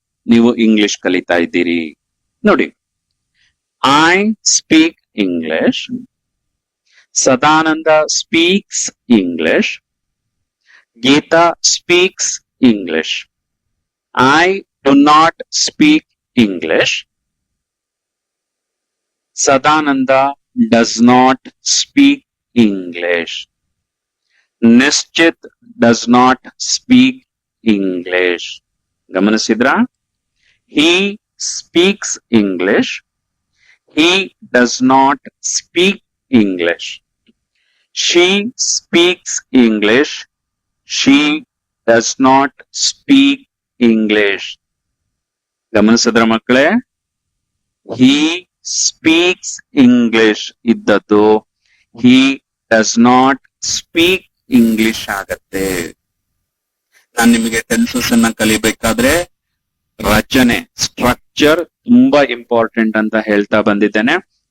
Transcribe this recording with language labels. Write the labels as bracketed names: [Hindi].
[Kannada] ನೀವು ಇಂಗ್ಲಿಷ್ ಕಲಿತಾ ಇದ್ದೀರಿ. ನೋಡಿ, [English] I speak English, Sadananda speaks English, Geeta speaks English, I do not speak English, Sadananda does not speak English. Nischit does not speak English. [Kannada] ಗಮನಿಸಿದ್ರಾ? [English] He speaks English. He does not speak English. She speaks English. She does not speak English. [Kannada] ಗಮನಿಸಿದ್ರ ಮಕ್ಕಳೇ? [English] He speaks English ಇದ್ದದ್ದು he does not speak English ಆಗತ್ತೆ. [Kannada] ನಾನು ನಿಮಗೆ tenses ಅನ್ನ ಕಲಿಬೇಕಾದ್ರೆ ರಚನೆ structure ತುಂಬಾ important ಅಂತ ಹೇಳ್ತಾ ಬಂದಿದ್ದೇನೆ.